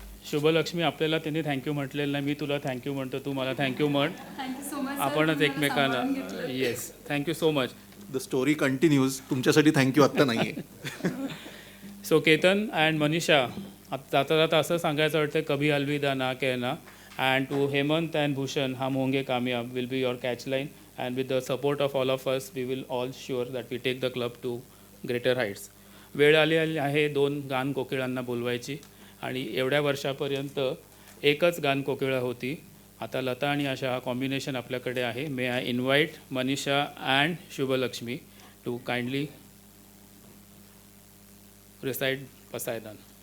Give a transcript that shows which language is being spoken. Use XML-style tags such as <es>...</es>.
<mr>शुभलक्ष्मी, आपल्याला त्यांनी थँक्यू म्हटलेलं नाही, मी तुला थँक्यू म्हणतो, तू मला थँक्यू म्हण.</mr> <en>Thank you so much.</en> <mr>आपणच एकमेकांना.</mr> <en>Yes, thank you so much. The story continues.</en> <mr>तुमच्यासाठी थँक्यू आत्ता नाही आहे. सो केतन अँड मनीषा, जाता जाता असं सांगायचं वाटतं,</mr> <hi>कभी अलविदा ना कहना.</hi> <en>And to Hemant and Bhushan,</en> <hi>hum honge kamyab</hi> <en>will be your catch line, and with the support of all of us, we will all sure that we take the club to greater heights.</en> <mr>वेळ आली आहे दोन गान कोकिळांना बोलवायची, आणि एवढ्या वर्षापर्यंत एकच गान कोकिळा होती. आता लता आणि आशा हा कॉम्बिनेशन आपल्याकडे आहे.</mr> <en>May I invite Manisha and Shubhalakshmi to kindly reside Pasaydan.</en>